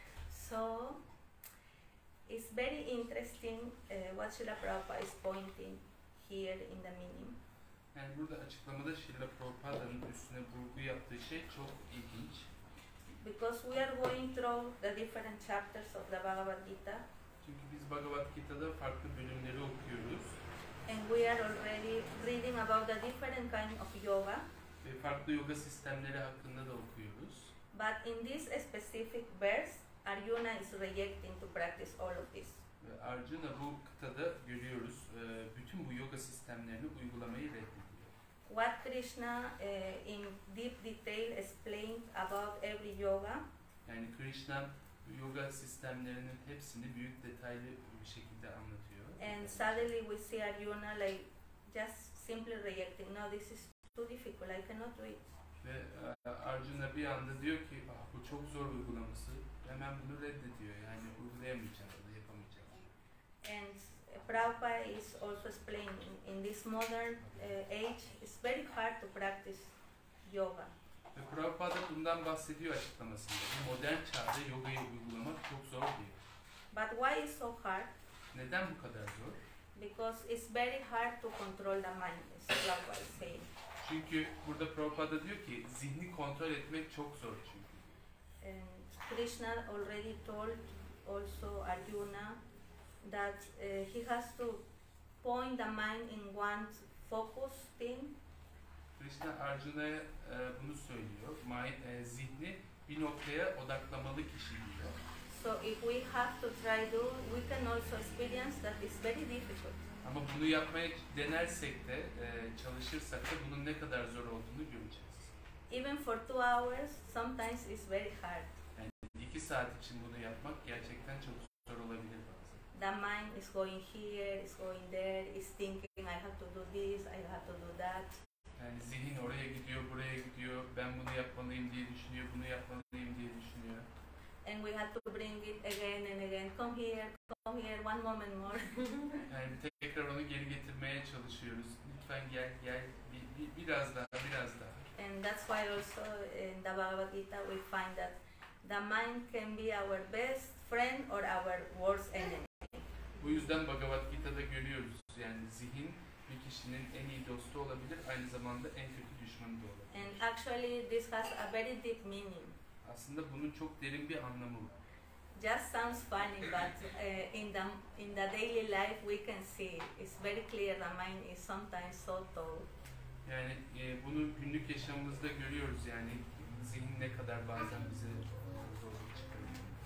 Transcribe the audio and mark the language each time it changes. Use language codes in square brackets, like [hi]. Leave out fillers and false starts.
[en] So, it's very interesting what Srila Prabhupada is pointing here in the meaning. [tr] Yani burada açıklamada Srila Prabhupa'nın üstüne vurgu yaptığı şey çok ilginç. [en] Because we are going through the different chapters of the Bhagavad Gita. [tr] Çünkü biz Bhagavad Gita'da farklı bölümleri okuyoruz. [en] And we are already reading about the different kind of yoga. [tr] Ve farklı yoga sistemleri hakkında da okuyoruz. [en] But in this specific verse, Arjuna is rejecting to practice all of this. [tr] Ve Arjuna bu kıtada görüyoruz bütün bu yoga sistemlerini uygulamayı reddediyor. [en] What Krishna in deep detail explained about every yoga. [tr] Yani Krishna yoga sistemlerinin hepsini büyük detaylı bir şekilde anlatıyor. [en] And suddenly we see Arjuna like just simply rejecting. No, this is too difficult. I cannot do it. [tr] Ve Arjuna bir anda diyor ki bu çok zor uygulaması. Hemen bunu reddediyor. Yani uygulayamayacağım, yapamayacağım. [en] And Prabhupada is also explaining in this modern age, it's very hard to practice yoga. [tr] Ve Prabhupada bundan bahsediyor açıklamasında. Bu modern çağda yogayı uygulamak çok zor diyor. [en] But why is so hard? [tr] Neden bu kadar zor? [en] Because it's very hard to control the mind, as Prabhupada is saying. [tr] Çünkü burada Prabhupada diyor ki zihni kontrol etmek çok zor çünkü. [en] And Krishna already told also Arjuna that he has to point the mind in one focus thing. [tr] Krishna Arjuna'ya bunu söylüyor. Zihni bir noktaya odaklamalı kişi diyor. [en] So if we have to try to, we can also experience that it's very difficult. [tr] Ama bunu yapmaya denersek de, çalışırsak da bunun ne kadar zor olduğunu göreceğiz. [en] Even for 2 hours, sometimes it's very hard. [tr] Yani 2 saat için bunu yapmak gerçekten çok zor olabilir bazen. [en] the mind is going here, is going there, is thinking I have to do this, I have to do that. [tr] Yani zihin oraya gidiyor, buraya gidiyor, ben bunu yapmalıyım diye düşünüyor, bunu yapmalıyım diye düşünüyor. [en] And we have to bring it again and again. Come here, one moment more. [tr] Yani tekrar onu geri getirmeye çalışıyoruz. Lütfen gel, biraz daha. [en] And that's why also in the Bhagavad Gita we find that the mind can be our best friend or our worst enemy. [tr] Bu yüzden Bhagavad Gita'da görüyoruz. Yani zihin bir kişinin en iyi dostu olabilir, aynı zamanda en kötü düşmanı da olabilir. [en] And actually this has a very deep meaning. [tr] Aslında bunun çok derin bir anlamı var. [en] Just sounds funny, but in the daily life we can see it's very clear the mind is sometimes so tall. [tr] Yani bunu günlük yaşamımızda görüyoruz, yani zihin ne kadar bazen bize zorluk çıkarıyor.